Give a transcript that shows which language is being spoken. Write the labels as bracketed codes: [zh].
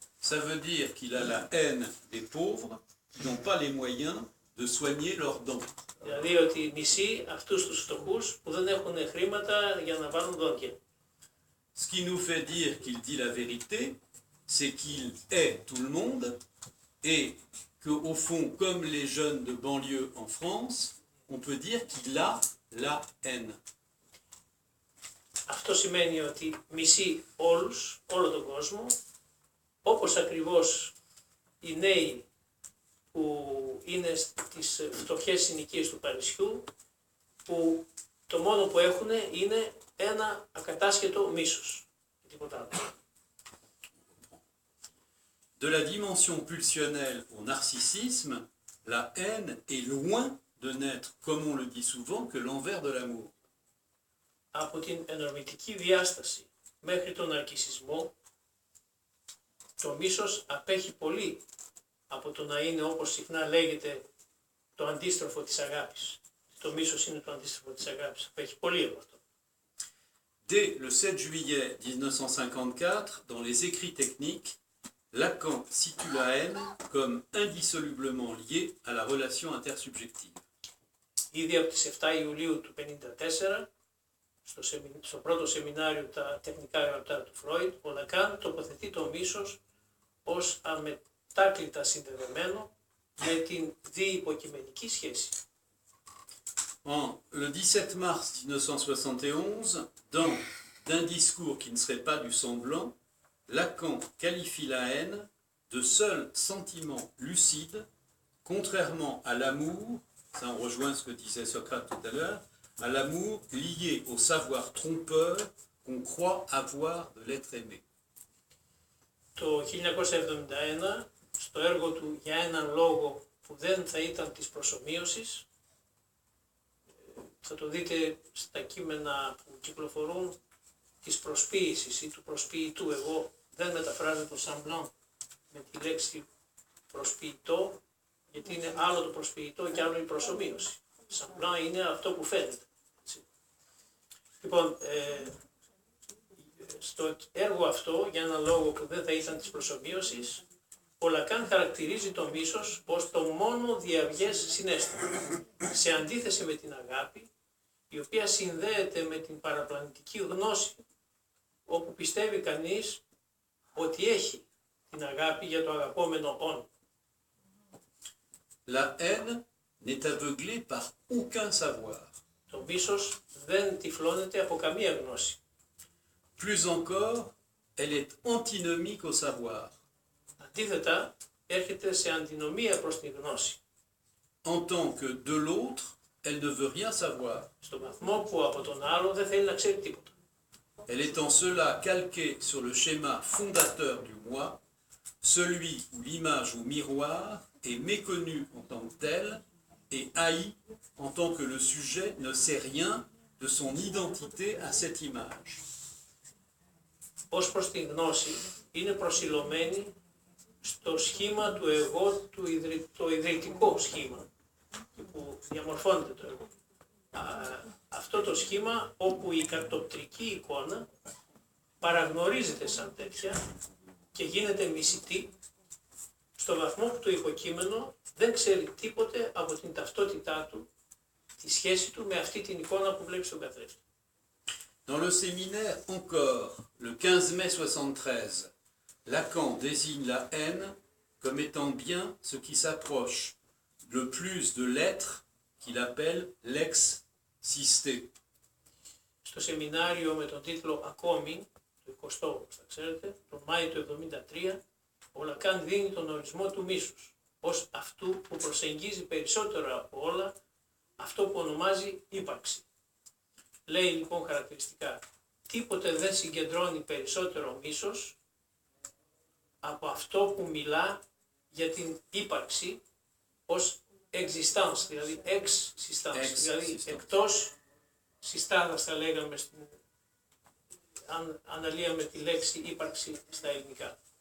[fr] Ça veut dire qu'il a la haine des pauvres qui n'ont pas les moyens de soigner leurs dents. [el] Δηλαδή ότι μισεί αυτούς τους φτωχούς που δεν έχουν χρήματα για να βάλουν δόντια. [fr] Ce qui nous fait dire qu'il dit la vérité, c'est qu'il hait tout le monde et qu'au fond, comme les jeunes de banlieue en France, on peut dire qu'il a la haine. [el] Αυτό σημαίνει ότι μισεί όλους, όλο τον κόσμο, όπως ακριβώς οι νέοι που είναι στις φτωχές συνοικίες του Παρισιού, που το μόνο που έχουν είναι ένα ακατάσχετο μίσος. Τίποτα άλλο. [fr] De la dimension pulsionnelle au narcissisme, la haine est loin de n'être, comme on le dit souvent, que l'envers de l'amour. [el] Από την ενορμητική διάσταση μέχρι τον ναρκισσισμό, το μίσος απέχει πολύ από το να είναι, όπως συχνά λέγεται, το αντίστροφο της αγάπης. Το μίσος είναι το αντίστροφο της αγάπης. Απέχει πολύ από αυτό. [fr] Dès le 7 juillet 1954, dans les écrits techniques, Lacan situe la haine comme indissolublement liée à la relation intersubjective. [el] Ήδη από τις 7 Ιουλίου του 1954, στο πρώτο σεμινάριο τα τεχνικά γραπτά του Φρόιντ, ο Λακάν τοποθετεί το μίσος ως αμετάκλητα συνδεδεμένο με την διυποκειμενική σχέση. [fr] Le 17 mars 1971, dans D'un discours qui ne serait pas du semblant, Lacan qualifie la haine de seul sentiment lucide, contrairement à l'amour, ça on rejoint ce que disait Socrate tout à l'heure, à l'amour lié au savoir trompeur qu'on croit avoir de l'être aimé. [el] Το 1971, στο έργο του «Για έναν λόγο που δεν θα ήταν της προσομοίωσης», θα το δείτε στα κείμενα που κυκλοφορούν, της προσποίησης ή του προσποιητού. Εγώ δεν μεταφράζω το σαμπλάν με τη λέξη προσποιητό, γιατί είναι άλλο το προσποιητό και άλλο η προσομοίωση. Σαμπλάν είναι αυτό που φαίνεται. Έτσι. Λοιπόν, στο έργο αυτό, για έναν λόγο που δεν θα ήταν της προσομοίωσης, ο Λακάν χαρακτηρίζει το μίσος ως το μόνο διαυγές συναίσθημα, σε αντίθεση με την αγάπη, η οποία συνδέεται με την παραπλανητική γνώση, όπου πιστεύει κανείς ότι έχει την αγάπη για το αγαπόμενο όν. [fr] La haine n'est aveuglée par aucun savoir. [el] Το μίσος δεν τυφλώνεται από καμία γνώση. [fr] Plus encore, elle est antinomique au savoir. [el] Αντίθετα, έρχεται σε αντινομία προς τη γνώση. [fr] En tant que de l'autre, elle ne veut rien savoir. [el] Στον βαθμό που από τον άλλο δεν θέλει να ξέρει τίποτα. [fr] Elle est en cela calquée sur le schéma fondateur du moi, celui où l'image au miroir est méconnue en tant que telle et haïe en tant que le sujet ne sait rien de son identité à cette image. [el] Ως προς τη γνώση, είναι προσιλωμένη στο σχήμα του εγώ, το ιδρυτικό σχήμα, που διαμορφώνεται το εγώ. Αυτό το σχήμα όπου η κατοπτρική εικόνα παραγνωρίζεται σαν τέτοια και γίνεται μισητή στο βαθμό που το υποκείμενο δεν ξέρει τίποτε από την ταυτότητά του, τη σχέση του με αυτή την εικόνα που βλέπει στον καθρέφτη. [fr] Dans le séminaire encore, le 15 mai 73, Lacan désigne la haine comme étant bien ce qui s'approche le plus de l'être qu'il appelle l'ex-sisté. [el] Στο σεμινάριο με τον τίτλο «Ακόμη», το 20ο, θα ξέρετε, τον Μάιο του 1973, ο Λακάν δίνει τον ορισμό του μίσους ως αυτού που προσεγγίζει περισσότερο από όλα αυτό που ονομάζει ύπαρξη. Λέει λοιπόν χαρακτηριστικά, τίποτε δεν συγκεντρώνει περισσότερο μίσος από αυτό που μιλά για την ύπαρξη ως existence, δηλαδή existence, δηλαδή εκτός συστάδας θα λέγαμε, αν αναλύαμε τη λέξη ύπαρξη στα ελληνικά.